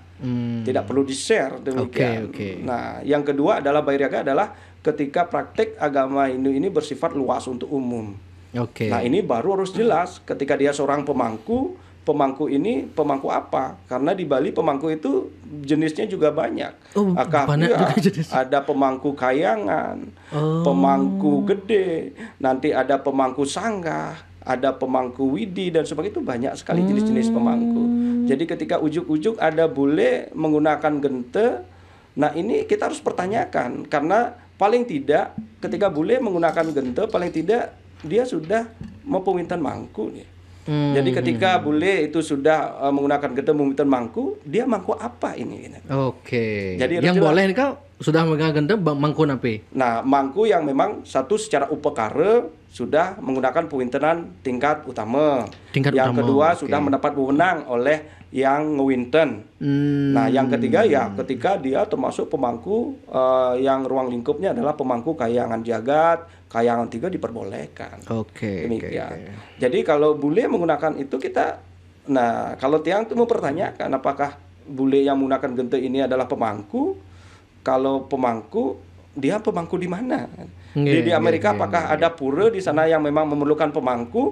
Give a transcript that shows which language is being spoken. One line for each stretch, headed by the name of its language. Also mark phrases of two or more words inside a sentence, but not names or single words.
Indonesian: Tidak perlu di-share demikian. Nah, yang kedua adalah bairyaga, adalah ketika praktek agama Hindu ini bersifat luas untuk umum. Nah, ini baru harus jelas ketika dia seorang pemangku. Pemangku ini pemangku apa? Karena di Bali pemangku itu jenisnya juga banyak. Ada pemangku kayangan, pemangku gede, nanti ada pemangku sanggah, ada pemangku widi dan sebagainya. Itu banyak sekali jenis-jenis pemangku. Jadi ketika ujuk-ujuk ada bule menggunakan gente, nah ini kita harus pertanyakan, karena paling tidak ketika bule menggunakan gente, paling tidak dia sudah mau pemerintahan mangku nih. Jadi ketika bule itu sudah menggunakan gente pemerintahan mangku, dia mangku apa ini? Jadi yang boleh nih kau sudah menggunakan gente mangku napi. Nah, mangku yang memang satu secara upekara sudah menggunakan pemerintahan tingkat utama. Yang kedua sudah mendapat wewenang oleh yang ngewinten. Nah, yang ketiga ya ketika dia termasuk pemangku yang ruang lingkupnya adalah pemangku kayangan jagat, kayangan 3 diperbolehkan. Demikian. Jadi kalau bule menggunakan itu kita, nah kalau tiang itu mempertanyakan apakah bule yang menggunakan gente ini adalah pemangku? Kalau pemangku, dia pemangku di mana? Di Amerika apakah ada pura di sana yang memang memerlukan pemangku?